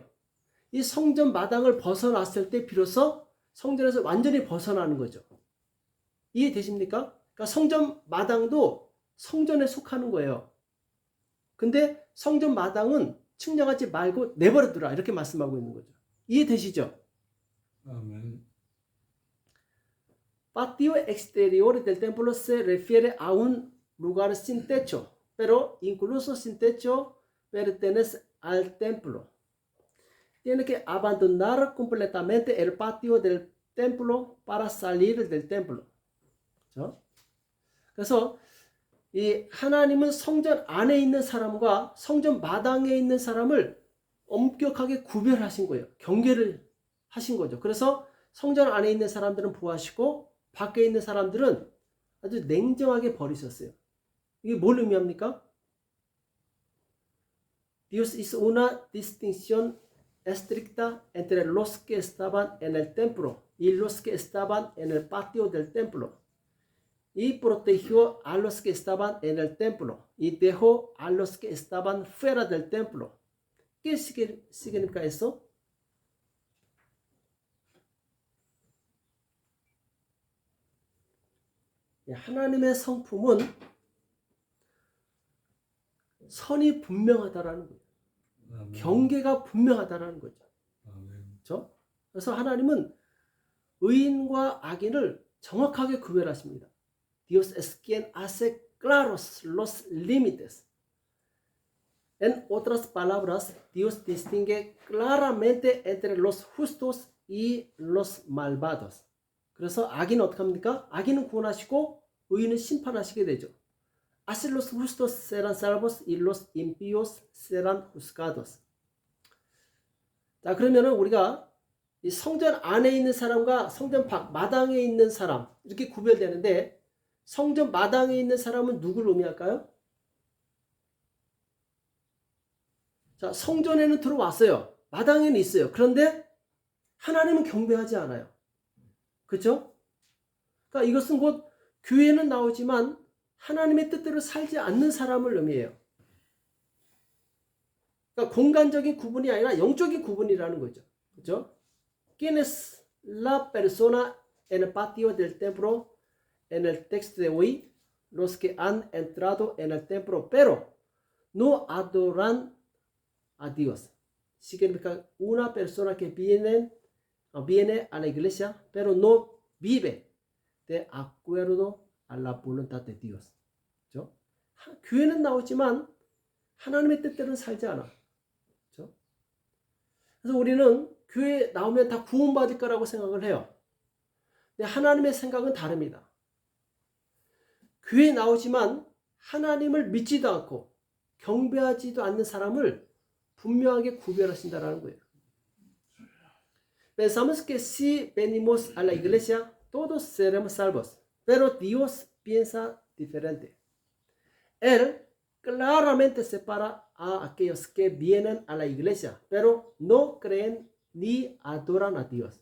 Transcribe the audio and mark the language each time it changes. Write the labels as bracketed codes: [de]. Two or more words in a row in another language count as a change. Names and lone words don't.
[ko] 이 성전 마당을 벗어났을 때 비로소 성전에서 완전히 벗어나는 거죠. 이해되십니까? 그러니까 성전 마당도 성전에 속하는 거예요. 근데 성전 마당은 측량하지 말고 내버려 두라 이렇게 말씀하고 있는 거죠. 이해되시죠? 아멘. [es] Patio exterior del templo se refiere a un lugar sin techo, pero incluso sin techo pertenece al templo. Tiene que abandonar completamente el patio del templo para salir del templo. [ko] 그렇죠? 그래서 이 하나님은 성전 안에 있는 사람과 성전 마당에 있는 사람을 엄격하게 구별하신 거예요. 경계를 하신 거죠. 그래서 성전 안에 있는 사람들은 보호하시고 밖에 있는 사람들은 아주 냉정하게 버리셨어요. 이게 뭘 의미합니까? [es] Dios hizo una distinción estricta entre los que estaban en el templo y los que estaban en el patio del templo. Y protegió a los que estaban en el templo y dejó a los que estaban fuera del templo. ¿Qué significa eso? [ko] 하나님의 성품은 선이 분명하다라는 거예요. 아멘. 경계가 분명하다라는 거죠. 아멘. 그렇죠? 그래서 하나님은 의인과 악인을 정확하게 구별하십니다. [es] Dios es quien hace claros los límites. En otras palabras, Dios distingue claramente entre los justos y los malvados. [ko] 그래서 악인은 어떻게 합니까? 악인은 구원하시고 의인은 심판하시게 되죠. [es] Así los justos serán salvos y los impíos serán juzgados. [ko] 자, 그러면은 우리가 이 성전 안에 있는 사람과 성전 밖 마당에 있는 사람 이렇게 구별되는데 성전 마당에 있는 사람은 누구를 의미할까요? 자, 성전에는 들어왔어요. 마당에는 있어요. 그런데 하나님은 경배하지 않아요. 그렇죠? 그러니까 이것은 곧 교회는 나오지만 하나님의 뜻대로 살지 않는 사람을 의미해요. 그러니까 공간적인 구분이 아니라 영적인 구분이라는 거죠. 그렇죠? [es] ¿Quién es la persona en el patio del templo en el texto de hoy? Los que han entrado en el templo, pero no adoran a Dios. Significa una persona que viene a la iglesia, pero no vive de acuerdo a la voluntad de Dios. [ko] 그렇죠? 교회는 나오지만 하나님의 뜻대로는 살지 않아. 그렇죠? 그래서 우리는 교회 나오면 다 구원받을 거라고 생각을 해요. 근데 하나님의 생각은 다릅니다. 교회 나오지만 하나님을 믿지도 않고 경배하지도 않는 사람을 분명하게 구별하신다라는 거예요. [es] Pensamos que si venimos a la iglesia, todos seremos salvos, pero Dios piensa diferente. Él claramente separa a aquellos que vienen a la iglesia, pero no creen ni adoran a Dios.